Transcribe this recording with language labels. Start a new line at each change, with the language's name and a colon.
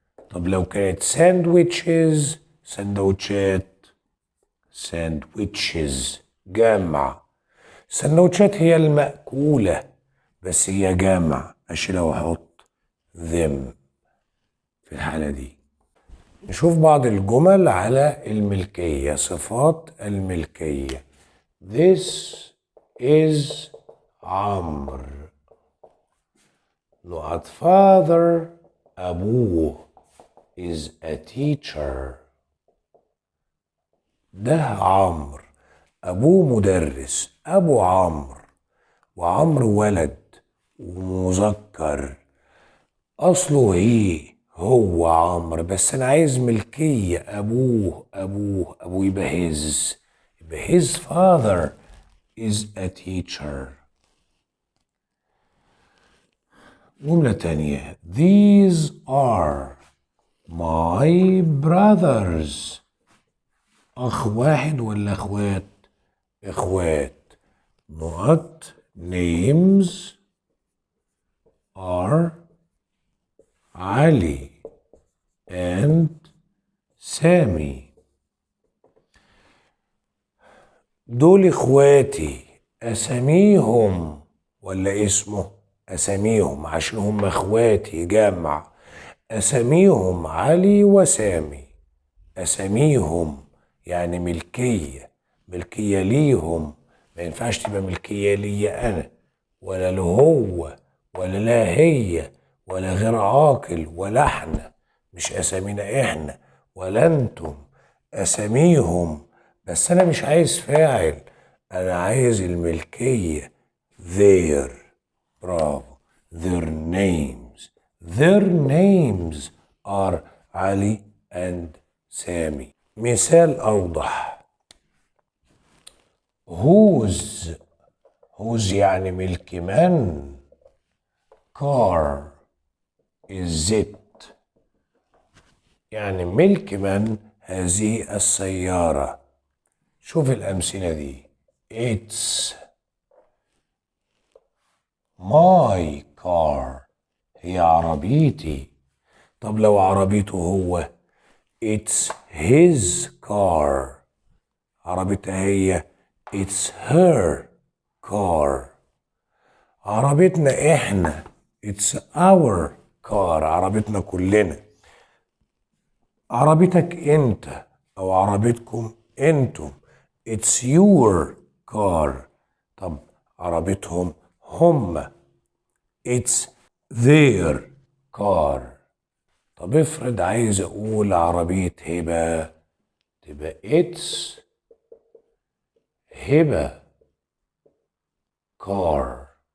Arabic: طب لو كانت ساندويتشز، سندوتشات، ساندويتشز جمع. السندوتشات هي المأكولة بس هي جمع، أشيلها وأحط them في الحالة دي. نشوف بعض الجمل على الملكية، صفات الملكية.
English: This is عمرو. نقط father أبوه is a teacher.
Arabic: ده عمرو، أبوه مدرس. أبو عمرو، وعمرو ولد ومذكر، أصله هو عمرو، بس أنا عايز ملكية. أبوه يبقى
English: his. يبقى his father is a teacher.
Arabic: جملة تانية
English: these are my brothers.
Arabic: أخ واحد ولا أخوات؟ إخوات.
English: نقط names are علي and سامي.
Arabic: دول إخواتي، أساميهم ولا اسمه؟ أساميهم عشان هم إخواتي جمع. أساميهم علي وسامي. أساميهم يعني ملكية، ملكية ليهم، ما ينفعش تبقى ملكية لي أنا ولا له هو ولا لا هي ولا غير عاقل ولا احنا، مش أسامينا احنا ولا انتم، أساميهم. بس أنا مش عايز فاعل، أنا عايز الملكية their.
English: برافو. their names. their names are علي and سامي.
Arabic: مثال أوضح whose. whose يعني ملك من.
English: car is it
Arabic: يعني ملك من هذه السيارة. شوف الأمثلة دي
English: it's my car
Arabic: هي عربيتي. طب لو عربيته هو
English: it's his car.
Arabic: عربيتها هي
English: it's her car.
Arabic: عربيتنا احنا
English: it's our car.
Arabic: عربيتنا كلنا. عربيتك انت او عربيتكم انتم
English: it's your car.
Arabic: طب عربيتهم هم
English: it's their car.
Arabic: طب افرض عايز اقول عربية هبة، تبقى it's هبة car.